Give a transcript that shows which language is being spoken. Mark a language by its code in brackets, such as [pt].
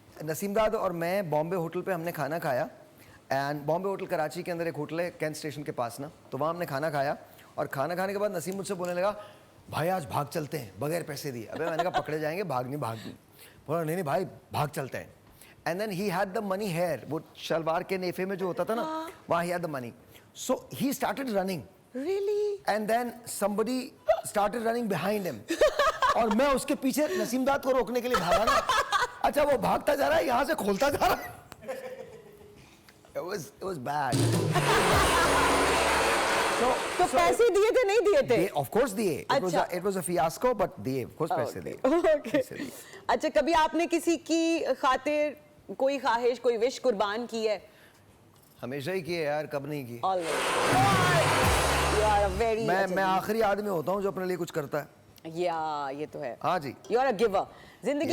[hi] नसीमदाद और मैं बॉम्बे होटल पे हमने खाना खाया। एंड बॉम्बे होटल कराची के अंदर एक होटल है कैंट स्टेशन के पास ना, तो वहाँ हमने खाना खाया। और खाना खाने के बाद नसीम मुझसे बोलने लगा, भाई आज भाग चलते हैं बगैर पैसे दिए। अबे मैंने कहा पकड़े जाएंगे, भाग नहीं। बोला नहीं भाई, भाग चलते हैं। [en] and then he had the money here, [hi] वो शलवार के नेफे में जो होता था ना, वहाँ [en] He had the money. So he started running, really? And then somebody started running behind him। [hi] और मैं उसके पीछे नसीमदाद को रोकने के लिए भागा ना। अच्छा, वो भागता जा रहा है, यहाँ से खोलता जा रहा है। [en] It was bad। [hi] तो पैसे दिए थे नहीं दिए थे? [en] Of course [hi] दिए। अच्छा। [en] It was a fiasco, but [hi] दिए, [en] of course [hi] पैसे दिए। [en] Okay. [hi] पैसे दिए। अच्छा, कभी आपने किसी की खातिर कोई ख्वाहिश, कोई विश कुर्बान की है? हमेशा ही किए यार, कब नहीं की। [en] Always। You are a very [hi] मैं आखिरी आदमी होता हूँ जो अपने लिए कुछ करता है। या ये तो है। हाँ जी। [en] You are a giver। [hi] जिंदगी